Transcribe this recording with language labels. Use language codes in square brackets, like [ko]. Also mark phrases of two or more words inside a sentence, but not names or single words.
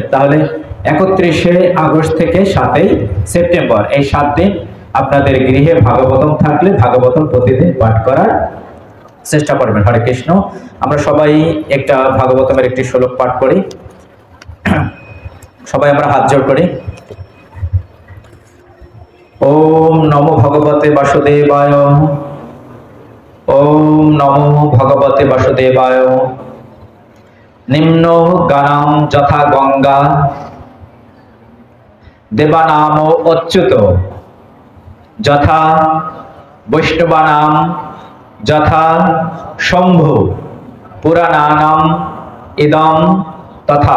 [bn] তাহলে 31শে আগস্ট থেকে 7ই সেপ্টেম্বর এই 7 দিন আপনাদের গৃহে ভাগবতম থাকলে ভাগবতম প্রতিদিন পাঠ করার চেষ্টা করবেন। হরে কৃষ্ণ। আমরা সবাই একটা ভাগবতমের একটি শ্লোক পাঠ করি, সবাই আমরা হাত জোড় করি। [sa] ওম নমো ভগবতে বাসুদেবায়, ওম নমো ভগবতে বাসুদেবায়। নিম্ন গানাম যথা গঙ্গা, দেবানাম অচ্যুত যথা, বৈষ্ণবানাম যথা শম্ভু, পুরাণানাম ইদম তথা।